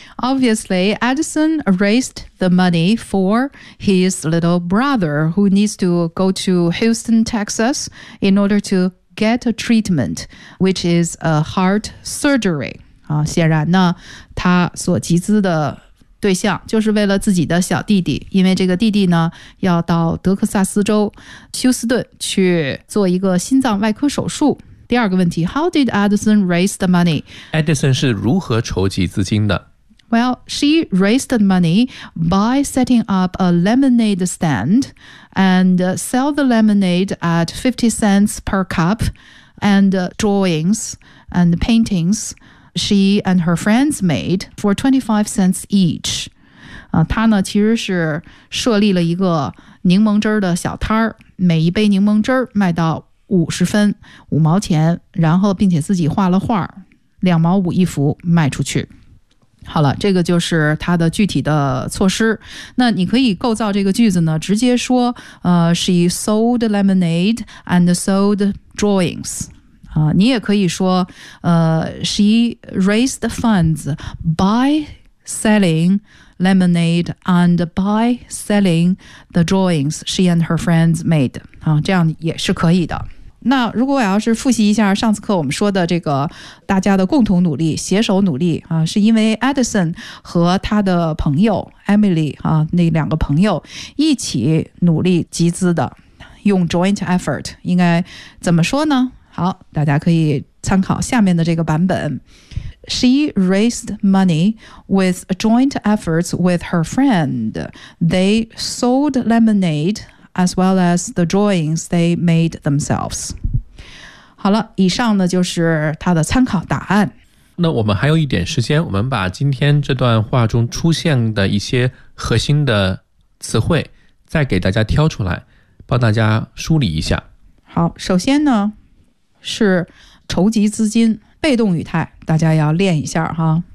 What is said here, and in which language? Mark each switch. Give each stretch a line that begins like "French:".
English: ？Obviously, Edison raised the money for his little brother who needs to go to Houston, Texas, in order to get a treatment, which is a heart surgery.
Chinese: 啊，显然呢，他所集资的。对象就是为了自己的小弟弟，因为这个弟弟呢要到德克萨斯州休斯顿去做一个心脏外科手术。第二个问题
English: ，How did Edison raise the money？
Chinese: Edison 是如何筹集资金的
English: ？Well, she raised the money by setting up a lemonade stand and sell the lemonade at 50 cents per cup and drawings and paintings. She and her friends made for 25 cents each.
Chinese: 她呢其实是设立了一个柠檬汁的小摊儿，每一杯柠檬汁卖到50分，五毛钱，然后并且自己画了画，2.5毛一幅卖出去。好了，这个就是她的具体的措施。那你可以构造这个句子呢，直接说
English: she sold lemonade and sold drawings.
Chinese: 你也可以说 she raised the funds by selling lemonade and by selling the drawings she and her friends made. 啊，这样也是可以的。那如果我要是复习一下上次课我们说的这个大家的共同努力携手努力啊，是因为 Edison 和他的朋友 Emily 啊，那两个朋友一起努力集资的，用 joint effort 应该怎么说呢？好，大家可以参考下面的这个版本。
English: She raised money with joint efforts with her friend. They sold lemonade as well as the drawings they made themselves.
Chinese: 好了，以上呢就是他的参考答案。那我们还有一点时间，我们把今天这段话中出现的一些核心的词汇再给大家挑出来，帮大家梳理一下。好，首先呢是筹集资金，被动语态，大家要练一下哈。